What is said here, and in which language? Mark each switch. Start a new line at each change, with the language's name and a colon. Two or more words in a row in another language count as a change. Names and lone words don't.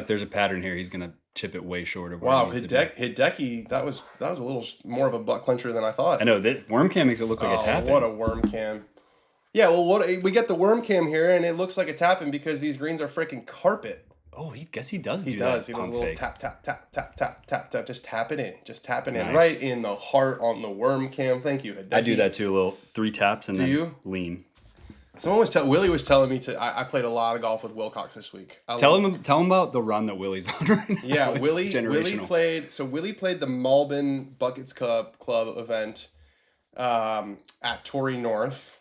English: if there's a pattern here, he's gonna chip it way short of where wow, it needs to be. Hideki, that was a little more of a butt clincher than I thought. I know that worm cam makes it look like a tap. What a worm cam! Yeah, well, we get the worm cam here, and it looks like a tap-in because these greens are freaking carpet. Oh, he does do that. He does a little fake. tap, tap, tap, tap, tap, tap, tap. Just tap it in. Just tap it in. Nice. Right in the heart on the worm cam. Thank you, Hideki. I do that too. A little 3 taps and then lean. Willie was telling me I played a lot of golf with Wilcox this week. Tell him about the run that Willie's on right now. Yeah, It's Willie generational. Willie played the Malbon Buckets Club event at Torrey North.